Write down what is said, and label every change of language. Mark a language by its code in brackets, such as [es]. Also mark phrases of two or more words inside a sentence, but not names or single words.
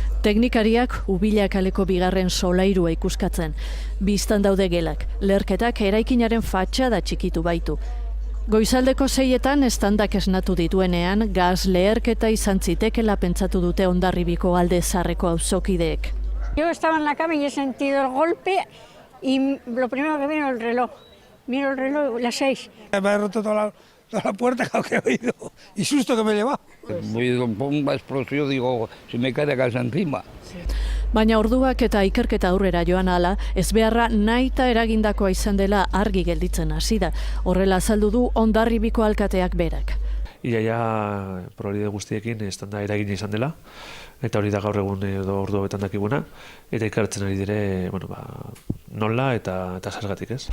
[eu] Teknikariak Ubila kaleko bigarren solairua ikuskatzen. Bistan daude gelak, leherketak eraikinaren fatxada txikitu baitu. Goizaldeko 6etan estandak esnatu dituenean, gaz leherketa izan zitekela pentsatu dute Hondarribiko Alde Zaharreko auzokideek. [es] Yo estaba en la cama y he sentido el golpe y lo primero que vino el reloj. Miro el reloj, las 6. Me ha roto toda la puerta que he oído y susto que me he llevado. Oído una explosión, digo, si me cae la casa encima. [eu] Baina orduak eta ikerketa aurrera joan ahala, ezbeharra nahita eragindakoa izan dela argi gelditzen hasi da. Horrela azaldu du Hondarribiko alkateak berak. Iaia probabilitate guztiekin estanda eragina izan dela, eta hori da gaur egun edo ordu hauetan dakiguna, eta ikertzen ari dire, nola eta zergatik ez.